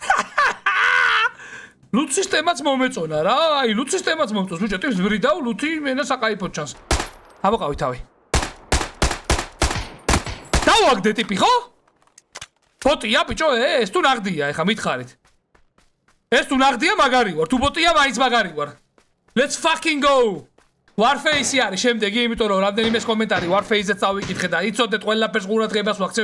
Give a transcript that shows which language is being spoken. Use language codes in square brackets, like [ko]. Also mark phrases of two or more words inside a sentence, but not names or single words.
[ka] ლუტ სისტემაც მომეწონა რა, აი ლუტ სისტემაც მომწონს, ბიჭო, ტიპს ვრიდავ, ლუტი მენა საკაიფო ჩანს. ამოყავი თავი. დავაგდე ტიპი, ხო? ბოტია, ბიჭო, ეს თუ ნაღდია, ეხა მითხარით. ეს თუ ნაღდია, მაგარი ვარ, თუ ბოტია, მაინც მაგარი ვარ. [en] Let's fucking go! [ka] Warface-ი არის შემდეგი, იმიტომ რომ რამდენიმე კომენტარი Warface-ზე წავიკითხე და იცოდეთ ყველაფერს ყურადღებას ვაქცევ